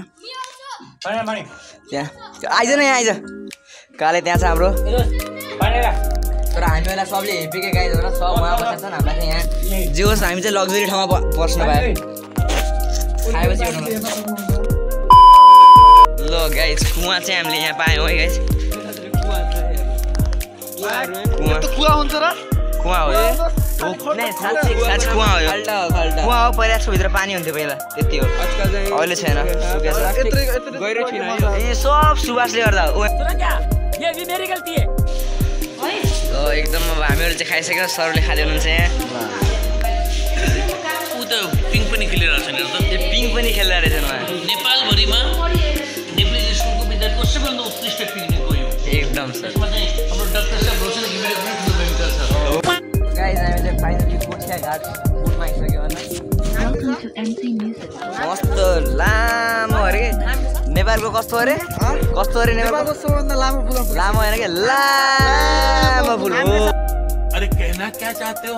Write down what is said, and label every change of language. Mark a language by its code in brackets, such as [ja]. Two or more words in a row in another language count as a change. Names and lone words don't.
[ne] त्यहाँ आइज न यहाँ आइज काले त्यहाँ छ हाम्रो तर हामीलाई सबले हेपेके गाइस हो र सब उहाँ बसेछ नि हामीलाई चाहिँ यहाँ जे होस् हामी चाहिँ लग्जरी ठाउँमा बस्न पायो खाएपछि ल गाइस कुवा चाहिँ हामीले यहाँ पायौँ है गाइस। कुवा हुन्छ र कुवा हो नै साच्चै कुवा हो यो कुवा हो पहिला यसको भित्र पानी हुन्थ्यो पहिला त्यति हो अहिले छैन सुकेछ गहिरो छैन ए सब सुबासले गर्दा ओ [hi] ये भी मेरी गलती है [ne] एकदम अब हामीहरु चाहिँ खाइसक्यो सरले खादै हुनुहुन्छ यहाँ उ त पिङ पनि खेलिरहेछ नि त ए पिङ पनि खेलिरहेछ नि नेपाल भरिमा नेपाली स्कुलको विद्यार्थीको सबैभन्दा उत्कृष्ट पिकनिक हो यो एकदम सर यसमा चाहिँ हाम्रो डाक्टर साहब रोशन घिमिरे पनि ठुलो भूमिका छ गाइस हामी चाहिँ फाइनली कोठिया घाट पुग्न आइसक्यो हैन मस्त लामो अरे नेपालको कस्तो अरे नेपालको सबभन्दा लामो पुल लामो हैन के लामो पुल हो। [hi] अरे कहना क्या चाहते हो